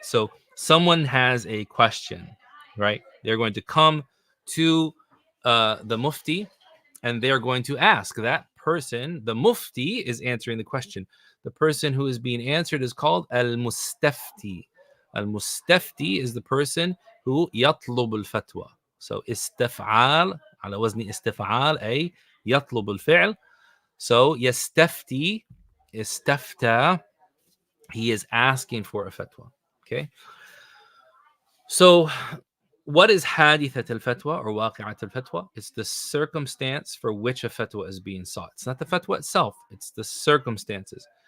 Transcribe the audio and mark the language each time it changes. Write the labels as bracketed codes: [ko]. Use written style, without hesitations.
[en] So someone has a question, right? They're going to come to the mufti, and they're going to ask that person. The mufti is answering the question. The person who is being answered is called al-mustafti. Al-mustafti is the person who [ar] يطلب الفتوى. So استفعال على وزن استفعال أي يطلب الفعل. [en] So [ar] يستفتي, استفتى, [en] he is asking for a fatwa. Okay. So what is hadithat al-fatwa or waqi'at al-fatwa? It's the circumstance for which a fatwa is being sought. It's not the fatwa itself, it's the circumstances.